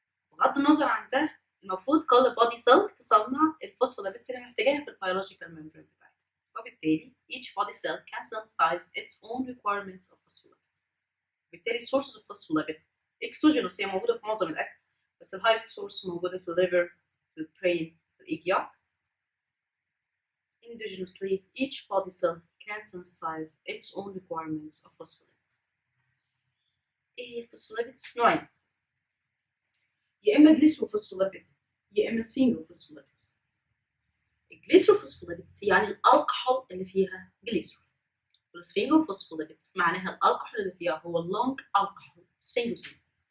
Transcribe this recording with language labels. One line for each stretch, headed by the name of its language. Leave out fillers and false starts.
Arabic: بغض النظر عن ده، المفروض كل بادي سيل تصنع الفوسفوليبيدز اللي محتاجاها في البيولوجيكال ممبرين بتاعتها، وبالتالي
English: each body cell can synthesize its own requirements of phospholipids.
Arabic: بالتالي
English: sources of phospholipid exogenous
Arabic: هي موجودة في معظم الأكل، بس الهايست سورس موجودة في الليفر، في البرين، في الإيجياك.
English: Endogenously each body cell can synthesize its own requirements of phospholipids.
Arabic: إيه الفوسفوليبيدز؟ نوعين، يا اما جليسروفوسفوليبيد يا اما سفينجوفوسفوليبيدز. الجليسروفوسفوليبيدز يعني الالكحول اللي فيها جليسرول، والسفينجوفوسفوليبيدز معناها الالكحول اللي فيها هو اللونج الكحول سفينجوسين.